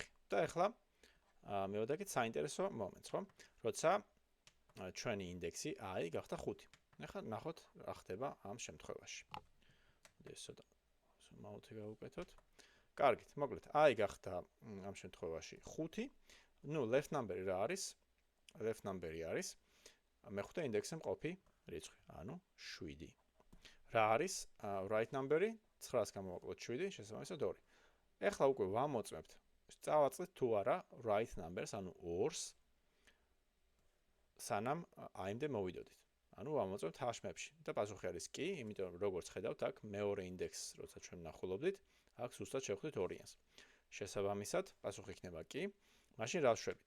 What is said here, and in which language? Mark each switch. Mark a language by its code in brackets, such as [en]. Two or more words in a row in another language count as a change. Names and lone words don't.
[ka] და ახლა მივედაკით საინტერესო მომენტს, ხო? როცა ჩვენი ინდექსი i გახდა 5. ახლა ნახოთ რა ხდება ამ შემთხვევაში. ეს ცოტა მაუთი გავუკეთოთ. კარგით, მოკლედ i გახდა ამ შემთხვევაში 5. ნუ [en] left number- [ka] ი რა არის? [en] left number- [ka] ი არის მეხუთე ინდექსზე მყოფი რიცხვი, ანუ 7. რა არის [en] right number- [ka] ი? 9-ს გამოვაკლოთ 7, შესაბამისად 2. ეხლა უკვე ვამოწმებთ, წავაწყდით თუ არა [en] right numbers, [ka] ანუ 2-ს, სანამ i-მდე მოვიდოდით. ანუ ვამოწმებთ [en] hash map- [ka] ში და პასუხი არის კი, იმიტომ რომ როგორც ხედავთ, აქ მეორე ინდექსს, როცა ჩვენ ნახულობდით, აქ ზუსტად შევხვდით 2-იანს. შესაბამისად, პასუხი იქნება კი, მაშინ რა ვშვებით?